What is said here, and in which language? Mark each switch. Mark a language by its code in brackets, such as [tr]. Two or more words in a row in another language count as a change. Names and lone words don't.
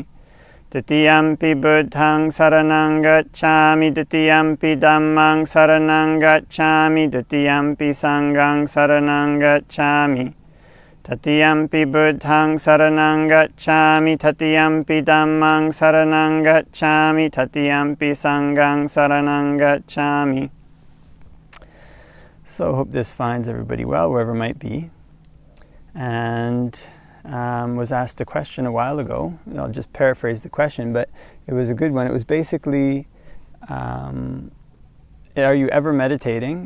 [pi] Tatiyampi Buddhaṃ saranang gacchāmi, Tatiyampi Dhammāṃ saranang gacchāmi, Tatiyampi Sanghaṃ saranang gacchāmi. Tatiyampi Buddhaṃ saranang gacchāmi, Tatiyampi Dhammāṃ saranang gacchāmi, Tatiyampi Sanghaṃ saranang gacchāmi. [en] So I hope this finds everybody well, wherever it might be. And was asked a question a while ago. I'll just paraphrase the question, but it was a good one. It was basically, are you ever meditating?